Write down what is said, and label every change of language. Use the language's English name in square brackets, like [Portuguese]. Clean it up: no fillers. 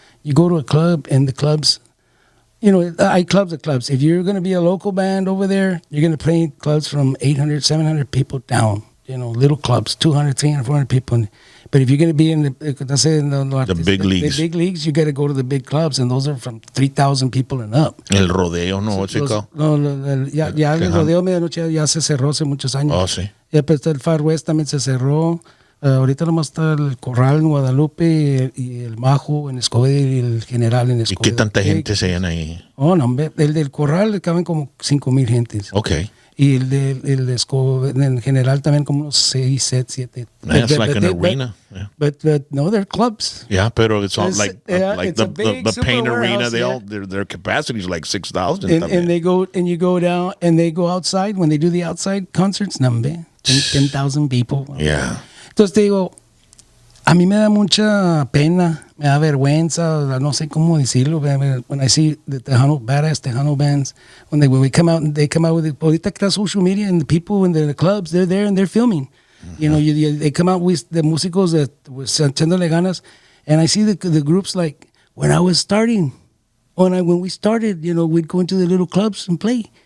[English] You go to a club and the clubs. Clubs are clubs. If you're going to be a local band over there, you're going to play clubs from 800, 700 people down. Little clubs, 200, 300, 400 people. But if you're going to be in the big leagues, the big leagues, you got to go to the big clubs, and those are from 3,000 people and up. [Spanish] El rodeo, ¿no? [English] What's it called? [Spanish] No, ya el rodeo medianoche ya se cerró hace muchos años. Oh, sí. Ya, pues el Far West también se cerró. Ahorita nomás está el Corral en Guadalupe y el Majo en Escobedo y el General en Escobedo. ¿Y qué tanta gente se llena ahí? Oh, no, el del Corral caben como 5,000 gentes. Okay. Y el de Escobedo, en General también como unos 6, 7. [English] That's like an arena. But no, they're clubs. Yeah, pero it's all like the paint arena. Their capacity is like 6,000. And they go and you go down and they go outside when they do the outside concerts. 10,000 people. Yeah. [Spanish] Entonces te digo, a mí me da mucha pena, me da vergüenza, no sé cómo decirlo. [English] When I see the badass Tejano bands, when they come out with it, [Spanish] ahorita que está [English] social media and the people in the clubs, they're there and they're filming. Mm-hmm. They come out with the músicos that was [Spanish] echándole ganas, [English] and I see the groups like when I was starting, when we started, we'd go into the little clubs and play.